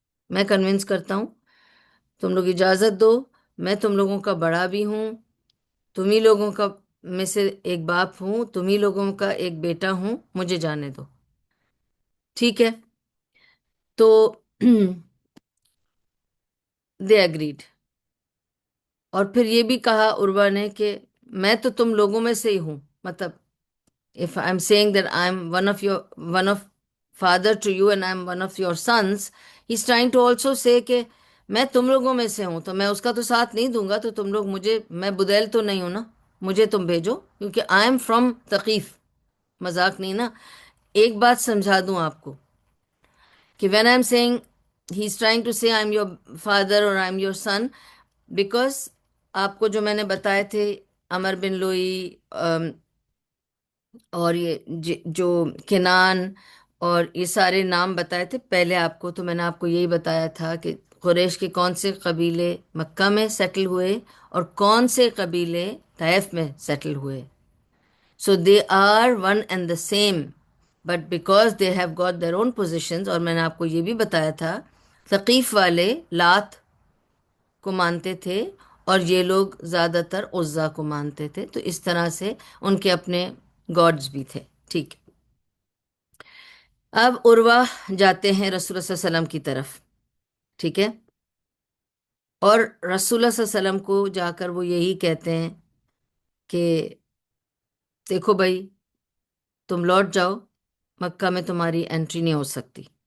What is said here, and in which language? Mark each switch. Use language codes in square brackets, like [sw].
[ur] میں کنونس کرتا ہوں، تم لوگ اجازت دو، میں تم لوگوں کا بڑا بھی ہوں، تمہیں لوگوں کا میں سے ایک باپ ہوں، تمہیں لوگوں کا ایک بیٹا ہوں، مجھے جانے دو. ٹھیک ہے. [en] تو they agreed. [ur] اور پھر یہ بھی کہا عروہ نے کہ میں تو تم لوگوں میں سے ہی ہوں. مطلب [en] if I'm saying that I'm one of father to you and I'm one of your sons, he's trying to also say [ur] کہ میں تم لوگوں میں سے ہوں، تو میں اس کا تو ساتھ نہیں دوں گا. تو تم لوگ مجھے، میں بدیل تو نہیں ہوں نا، مجھے تم بھیجو، کیونکہ [en] I am from Thaqif. [ur] مذاق نہیں نا. ایک بات سمجھا دوں آپ کو کہ [en] when I'm saying he's trying to say I'm your father or I'm your son, [ur] because آپ کو جو میں نے بتائے تھے عمر بن لوئی اور یہ جو کنان اور یہ سارے نام بتائے تھے پہلے آپ کو، تو میں نے آپ کو یہی بتایا تھا کہ قریش کے کون سے قبیلے مکہ میں سیٹل ہوئے اور کون سے قبیلے طیف میں سیٹل ہوئے. [en] So they are one and the same, but because they have got their own positions. [ur] اور میں نے آپ کو یہ بھی بتایا تھا ثقیف والے لات کو مانتے تھے اور یہ لوگ زیادہ تر عزا کو مانتے تھے. تو اس طرح سے ان کے اپنے گاڈز بھی تھے. ٹھیک. اب عروہ جاتے ہیں رسول اللہ صلی اللہ علیہ وسلم کی طرف، ٹھیک ہے، اور رسول اللہ صلی اللہ علیہ وسلم کو جا کر وہ یہی کہتے ہیں کہ دیکھو بھائی، تم لوٹ جاؤ، مکہ میں تمہاری انٹری نہیں ہو سکتی۔